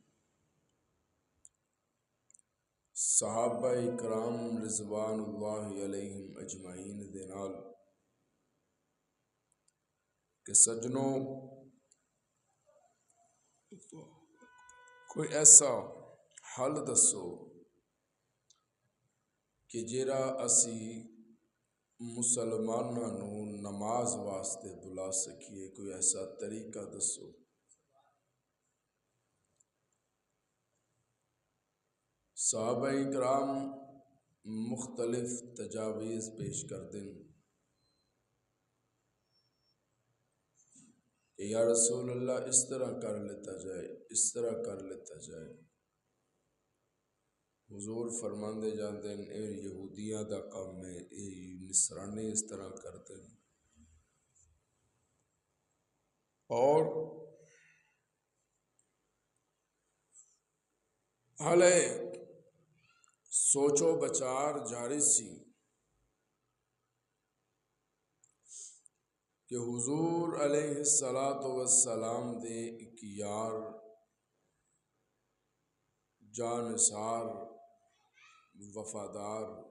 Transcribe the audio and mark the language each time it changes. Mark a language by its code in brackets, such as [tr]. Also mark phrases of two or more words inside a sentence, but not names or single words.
[pa] صحابہ اکرام [ar] رضوان اللہ علیہم اجمعین [pa] دے نال کہ سجنوں کوئی ایسا حل دسو کہ جیڑا اسی مسلماناں نو نماز واسطے بلا سکیے، کوئی ایسا طریقہ دسو۔ صحابہ اکرام مختلف تجاویز پیش کر دیں کہ [ar] یا رسول اللہ [pa] اس طرح کر لیتا جائے، اس طرح کر لیتا جائے۔ حضور فرماندے جاندے ہیں اے یہودیاں دا کام ہے، اے نصرانی [ur] اس طرح کرتے ہیں، [pa] اور حالے سوچو بچار جاری سی کہ حضور [ar] علیہ السلام [pa] دے ایک یار جانثار وفادار